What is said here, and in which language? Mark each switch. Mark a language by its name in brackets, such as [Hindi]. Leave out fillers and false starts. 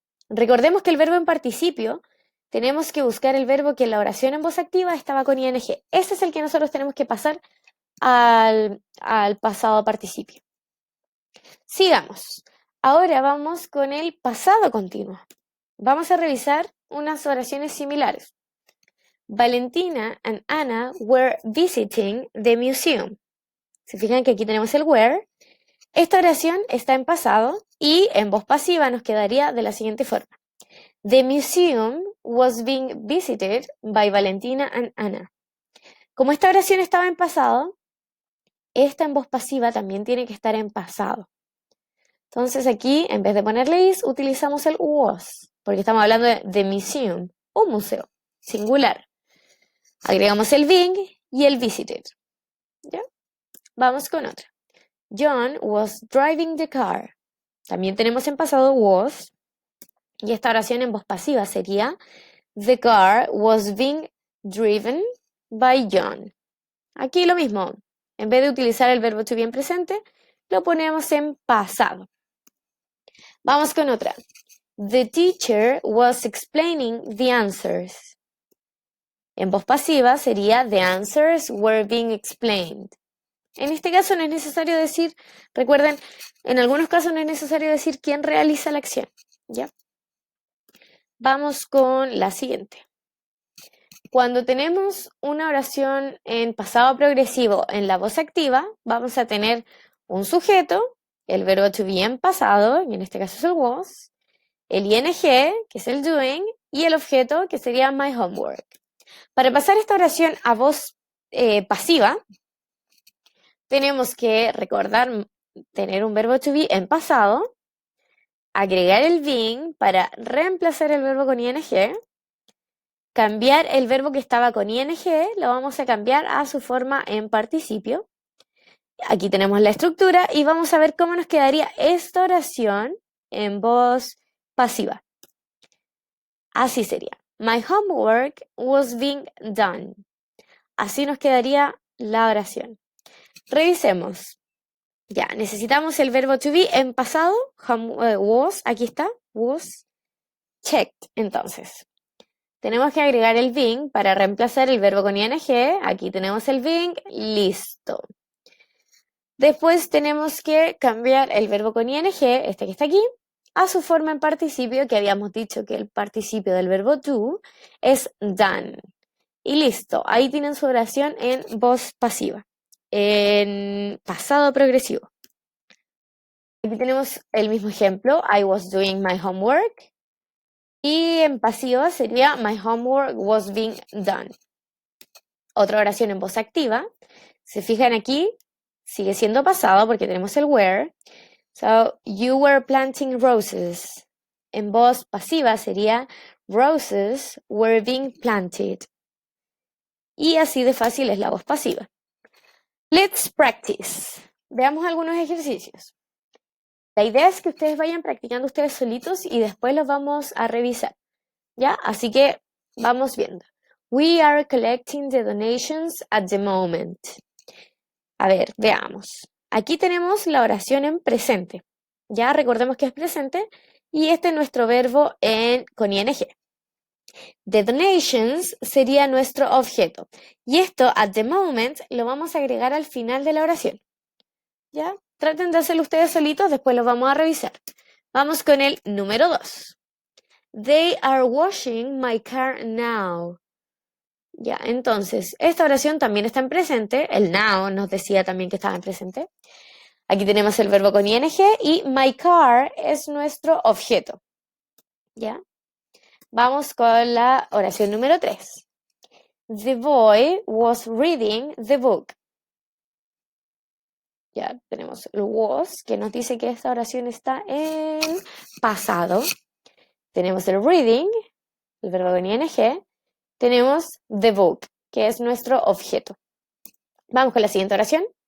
[Spanish] Recordemos que el verbo en participio tenemos que buscar el verbo que en la oración en voz activa estaba con ing. Ese es el que nosotros tenemos que pasar al pasado participio. Sigamos. Ahora vamos con el pasado continuo. Vamos a revisar unas oraciones similares. [English] Valentina and Anna were visiting the museum. [Spanish] Se fijan que aquí tenemos el were. Esta oración está en pasado y en voz pasiva nos quedaría de la siguiente forma. [English] The museum was being visited by Valentina and Anna. [Spanish] Como esta oración estaba en pasado, esta en voz pasiva también tiene que estar en pasado. Entonces aquí, en vez de ponerle is, utilizamos el was, porque estamos hablando de the museum, un museo, singular. Agregamos el being y el visited. ¿Ya? Vamos con otra. [English] John was driving the car. [Spanish] También tenemos en pasado was. Y esta oración en voz pasiva sería [English] the car was being driven by John. [Spanish] Aquí lo mismo. En vez de utilizar el verbo to be en presente, lo ponemos en pasado. Vamos con otra. [English] The teacher was explaining the answers. En voz pasiva sería the answers were being explained. [Spanish] En este caso no es necesario decir, recuerden, en algunos casos no es necesario decir quién realiza la acción. ¿Ya? Vamos con la siguiente. Cuando tenemos una oración en pasado progresivo en la voz activa, vamos a tener un sujeto, el verbo to be en pasado, y en este caso es el was, el ing, que es el doing, y el objeto, que sería my homework. Para pasar esta oración a voz pasiva, tenemos que recordar tener un verbo to be en pasado, agregar el being para reemplazar el verbo con ing, cambiar el verbo que estaba con ing, lo vamos a cambiar a su forma en participio. Aquí tenemos la estructura y vamos a ver cómo nos quedaría esta oración en voz pasiva. Así sería. [English] My homework was being done. [Spanish] Así nos quedaría la oración. Revisemos. Ya, necesitamos el verbo to be en pasado. Was, aquí está. [English] Was checked. [Spanish] Entonces, tenemos que agregar el being para reemplazar el verbo con ing. Aquí tenemos el being. Listo. Después tenemos que cambiar el verbo con ing, este que está aquí, a su forma en participio, que habíamos dicho que el participio del verbo do es done. Y listo, ahí tienen su oración en voz pasiva, en pasado progresivo. Aquí tenemos el mismo ejemplo, [English] I was doing my homework. [Spanish] Y en pasiva sería [English] my homework was being done. [Spanish] Otra oración en voz activa, se fijan aquí, sigue siendo pasado porque tenemos el were. [English] So, you were planting roses. [Spanish] En voz pasiva sería [English] roses were being planted. [Spanish] Y así de fácil es la voz pasiva. [English] Let's practice. [Spanish] Veamos algunos ejercicios. La idea es que ustedes vayan practicando ustedes solitos y después los vamos a revisar. ¿Ya? Así que vamos viendo. [English] We are collecting the donations at the moment. [Spanish] A ver, veamos. Aquí tenemos la oración en presente. Ya recordemos que es presente y este es nuestro verbo con ing. The donations sería nuestro objeto. Y esto, at the moment, lo vamos a agregar al final de la oración. ¿Ya? Traten de hacerlo ustedes solitos, después lo vamos a revisar. Vamos con el número 2. [English] They are washing my car now. [Spanish] Ya, entonces, esta oración también está en presente. El now nos decía también que estaba en presente. Aquí tenemos el verbo con ing y my car es nuestro objeto. ¿Ya? Vamos con la oración número 3. [English] The boy was reading the book. [Spanish] Ya tenemos el was, que nos dice que esta oración está en pasado. Tenemos el reading, el verbo con ing. Tenemos the book, que es nuestro objeto. Vamos con la siguiente oración.